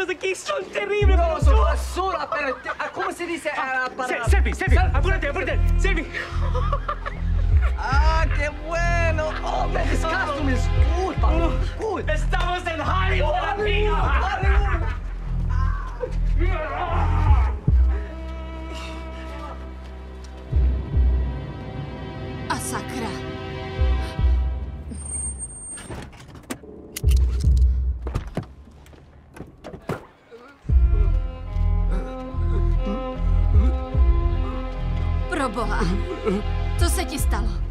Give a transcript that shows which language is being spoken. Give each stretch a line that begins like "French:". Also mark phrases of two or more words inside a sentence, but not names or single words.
Italian: animali sono terribili. No, sono solo appena... Come si dice la parola?
Spanish: Selfie, apúrate. Selfie. Ah, qué bueno. Oh, me disgusto, me disculpa. Estamos en Hollywood, amigo.
Czech: A sakra. Proboha, co se ti stalo?